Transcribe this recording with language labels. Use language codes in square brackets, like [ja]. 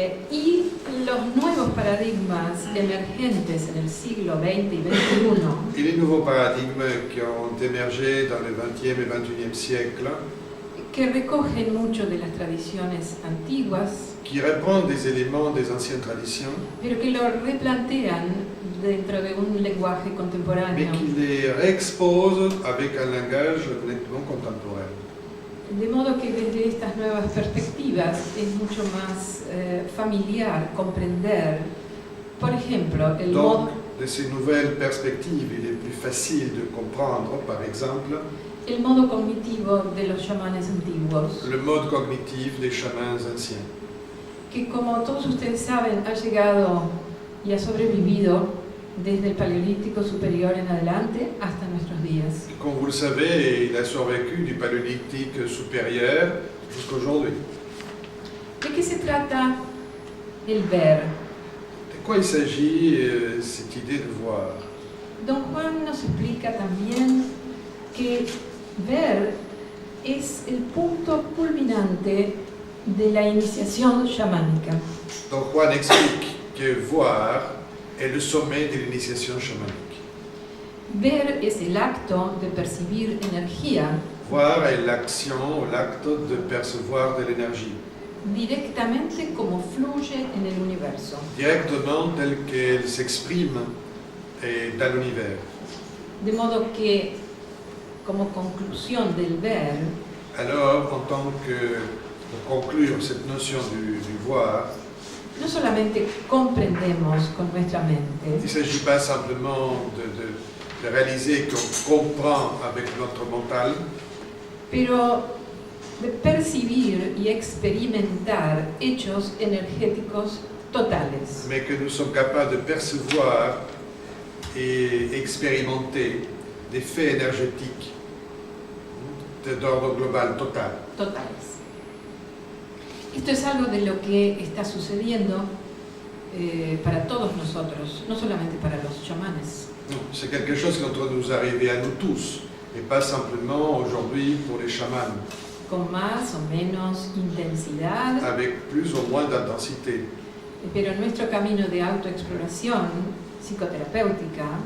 [es] Y los nuevos paradigmas emergentes en el siglo XX y XXI, [fr] Et les nouveaux paradigmes qui ont émergé dans le XXe et XXIe siècle, [es] que recogen mucho de las tradiciones antiguas, [fr] qui reprennent des éléments des anciennes traditions, [es] pero que lo replantean dentro de un lenguaje [fr] mais [es] contemporáneo, [fr] qui les réexposent avec un langage nettement contemporain. [es] de modo que desde estas nuevas perspectivas es mucho más familiar comprender, por ejemplo, el [fr] Donc, [es] modo, [fr] de ces nouvelles perspectives, il est plus facile de comprendre, par exemple, [es] el modo cognitivo de los chamanes antiguos, [fr] le mode cognitif des chamans anciens, [es] que como todos ustedes saben ha llegado y ha sobrevivido desde el Paleolítico superior en adelante hasta nuestros días. [fr] Comme vous le savez, il a survécu du paléolithique supérieur jusqu'à aujourd'hui. [es] ¿De qué se trata el ver? [fr] De quoi il s'agit, cette idée de voir? [es] Don Juan nos explica también que ver es el punto culminante de la iniciación chamánica. [fr] Donc Juan explique que voir est le sommet de l'initiation chamanique. [es] Ver es el acto de percibir energía [fr] Voir est l'action ou l'acte de percevoir de l'énergie, [es] directamente como fluye en el universo. [fr] directement telle qu'elle s'exprime dans l'univers. [es] De modo que, como conclusión del ver, [fr] Alors, en tant que, pour conclure cette notion du voir, [es] no solamente comprendemos con nuestra [fr] il [es] mente, [fr] ne s'agit pas simplement de réaliser qu'on comprend avec notre mental, [es] pero de percibir y experimentar hechos energéticos totales. [fr] mais que nous sommes capables de percevoir et expérimenter des faits énergétiques d'ordre global total. [es] Totales. Esto es algo de lo que está sucediendo para todos nosotros, no solamente para los chamanes. [fr] C'est quelque chose qui est en train de nous arriver à nous tous, et pas simplement aujourd'hui pour les chamans, [es] Con más o menos intensidad, [fr] avec plus ou moins d'intensité. [es] pero nuestro camino de autoexploración psicoterapéutica